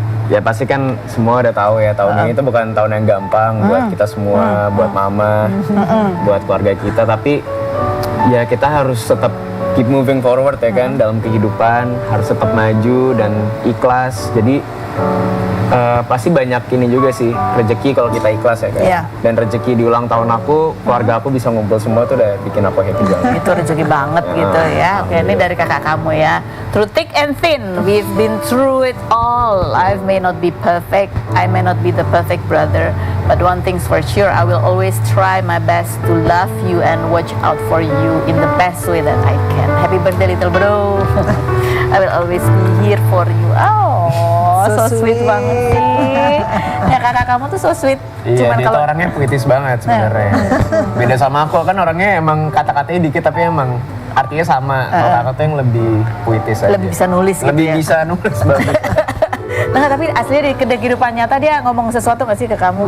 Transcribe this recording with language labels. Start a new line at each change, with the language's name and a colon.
Indonesian: Ya pasti kan semua udah tahu ya, tahun ini itu bukan tahun yang gampang buat kita semua, buat mama, buat keluarga kita, tapi ya kita harus tetap
English: keep moving forward
Indonesian: ya kan, dalam kehidupan harus tetap maju dan ikhlas. Jadi pasti banyak ini juga sih, rezeki kalau kita ikhlas ya kan. Dan rezeki di ulang tahun aku, keluarga aku bisa ngumpul semua tuh udah bikin aku happy banget. Itu rezeki banget gitu ya. Oke, ini dari kakak kamu ya.
English: Through thick and thin, we've been through it all. I may not be perfect, I may not be the perfect brother, but one thing's for sure, I will always try my best to love you and watch out for you in the best way that I can. Happy birthday little bro. I will always be here for you. Oh, so sweet
Indonesian: banget sih. Ya kakak kamu tuh
English: so sweet.
Indonesian: Iya, dia tuh orangnya puitis banget sebenarnya. Beda sama aku, kan orangnya emang kata-katanya dikit tapi emang artinya sama. Kalau kakak tuh yang lebih puitis aja. Lebih bisa nulis gitu lebih bisa nulis banget. Nah tapi aslinya di kehidupan nyata dia ngomong sesuatu nggak sih ke kamu?